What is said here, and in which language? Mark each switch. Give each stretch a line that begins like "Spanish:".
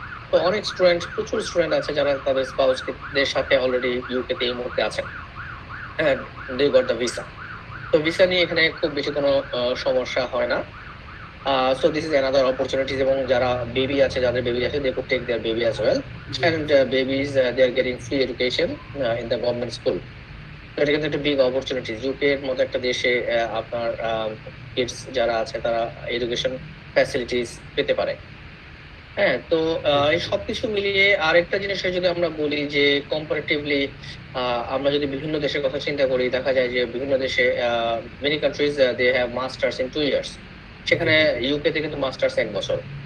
Bangla: তো অনেক প্রচুর স্টুডেন্ট আছে যারা তাদের স্পাউসদের সাথে অলরেডি ইউকেতে এই মুহূর্তে আছেন, হ্যাঁ,
English: They got the visa.
Bangla: তো ভিসা নিয়ে এখানে খুব বেশি কোনো সমস্যা হয় না।
English: So this is another opportunities.
Bangla: এবং যারা বেবি আছে, যাদের বেবি আছে,
English: They could take their baby as well. and babies, they are getting free education in the government school.
Bangla: এটা কিন্তু একটা বিগ অপরচুনিটি। ইউকে এর মতো একটা দেশে আপনার কিডস যারা আছে তারা এডুকেশন ফ্যাসিলিটিস পেতে পারে। হ্যাঁ, তো এই সবকিছু মিলিয়ে আরেকটা জিনিসের যদি আমরা বলি যে কম্পারেটিভলি আমরা যদি বিভিন্ন দেশের কথা চিন্তা করি, দেখা যায় যে বিভিন্ন দেশে
English: many countries they have masters in 2 years,
Bangla: সেখানে ইউকে তে কিন্তু মাস্টার্স 1 বছর।